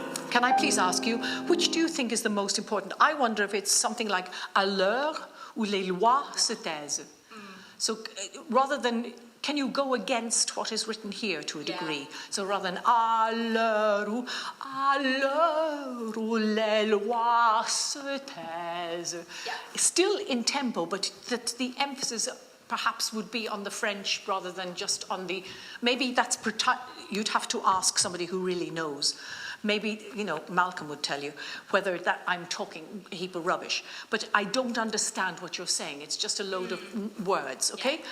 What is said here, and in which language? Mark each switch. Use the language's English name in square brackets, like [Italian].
[English] Can I please ask you, which do you think is the most important? I wonder if it's something like [French] à l'heure où les lois se taisent. [English] So rather than, can you go against what is written here to a degree? So rather than [French] à l'heure où les lois se taisent. [English] Still in tempo, but that the emphasis perhaps would be on the French rather than just on the, maybe that's, you'd have to ask somebody who really knows. Maybe, Malcolm would tell you whether that I'm talking a heap of rubbish. But I don't understand what you're saying. It's just a load of words, okay?